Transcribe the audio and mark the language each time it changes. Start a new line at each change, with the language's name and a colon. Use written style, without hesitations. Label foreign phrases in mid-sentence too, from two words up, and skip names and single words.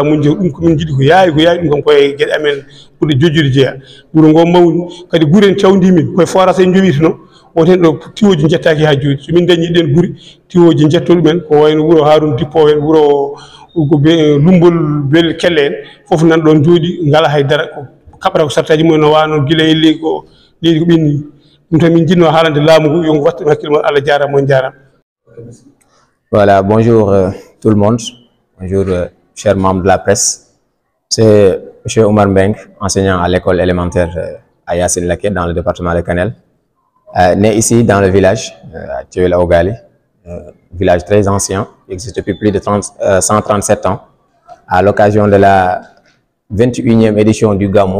Fula: muñde ɗum komin jiiɗi ko yaawi ɗum kam koye gueɗe amen ɓurɗe jojjude jeeya wuuro ngo mawni kadi guure en cawdimin koye forage en jowituno woten ɗo tiwoji jettaki ha joni somin dañi ɗen guure tiwoji jetto ɗumen ko wayno wuuro Harouna Dippo en wuuro Lumbol Bel Kelle en foof nan ɗon jooɗi ngala haydara ko kaɓata ko sartaji mumen no wano guila e leydi ko ɓenni ɗum tan min jinno haalande laamu ngu yo wattu hakkille mon Allah jarama on jarama.
French: Voilà, bonjour tout le monde, bonjour chers membres de la presse. C'est M. Oumar Mbeng, enseignant à l'école élémentaire à Yassine Laké dans le département de Kanel, né ici dans le village à Cewel Awgali, village très ancien, qui existe depuis plus de 137 ans, à l'occasion de la 21e édition du Gamou.